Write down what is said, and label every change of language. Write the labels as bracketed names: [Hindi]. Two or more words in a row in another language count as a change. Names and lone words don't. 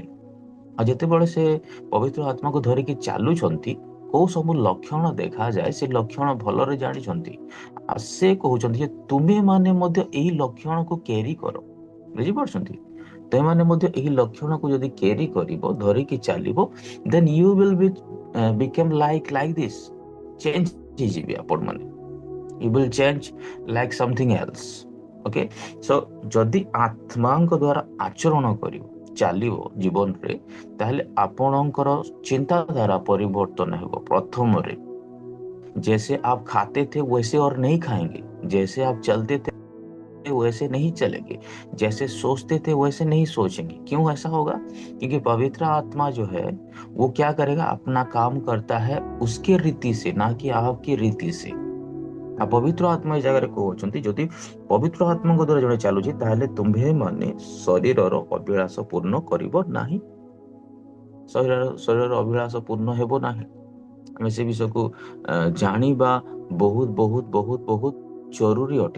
[Odia] ଆଉ ଯେତେବେଳେ ସେ ପବିତ୍ର ଆତ୍ମାକୁ ଧରିକି ଚାଲୁଛନ୍ତି, କୋଉ ସବୁ ଲକ୍ଷଣ ଦେଖାଯାଏ ସେ ଲକ୍ଷଣ ଭଲରେ ଜାଣିଛନ୍ତି। ଆଉ ସେ କହୁଛନ୍ତି ଯେ ତୁମେ ମାନେ ମଧ୍ୟ ଏହି ଲକ୍ଷଣକୁ କ୍ୟାରି କର। ବୁଝିପାରୁଛନ୍ତି? ତେମାନେ ମଧ୍ୟ ଏହି ଲକ୍ଷଣକୁ ଯଦି କ୍ୟାରି କରିବ, ଧରିକି ଚାଲିବ, [English] then you will become like this. [Odia] ଚେଞ୍ଜ ହେଇଯିବେ ଆପଣ ମାନେ। [English] You will change like something else. Okay, so [Odia] ଯଦି ଆତ୍ମାଙ୍କ ଦ୍ୱାରା ଆଚରଣ କରିବ, ଚାଲିବ ଜୀବନରେ, ତାହେଲେ ଆପଣଙ୍କର ଚିନ୍ତାଧାରା ପରିବର୍ତ୍ତନ ହେବ। ପ୍ରଥମରେ, [Hindi] जैसे आप खाते थे वैसे और नहीं खाएंगे, जैसे आप चलते थे वैसे नहीं चलेंगे, जैसे सोचते थे वैसे नहीं सोचेंगे। क्यों ऐसा होगा? क्योंकि पवित्र आत्मा जो है वो क्या करेगा, अपना काम करता है उसके रीति से, ना कि आपकी रीति से। [Odia] ପବିତ୍ର ଆତ୍ମା ଏ ଜାଗାରେ କହୁଛନ୍ତି, ଯଦି ପବିତ୍ର ଆତ୍ମାଙ୍କ ଦ୍ୱାରା ଜଣେ ଚାଲୁଛି, ତାହେଲେ ତୁମ୍ଭେ ମାନେ ଶରୀରର ଅଭିଳାଷ ପୂର୍ଣ୍ଣ କରିବ ନାହିଁ। ଶରୀରର ଅଭିଳାଷ ପୂର୍ଣ୍ଣ ହେବ ନାହିଁ। ଆମେ ସେ ବିଷୟକୁ ଜାଣିବା ବହୁତ ବହୁତ ବହୁତ ବହୁତ ଜରୁରୀ ଅଟେ।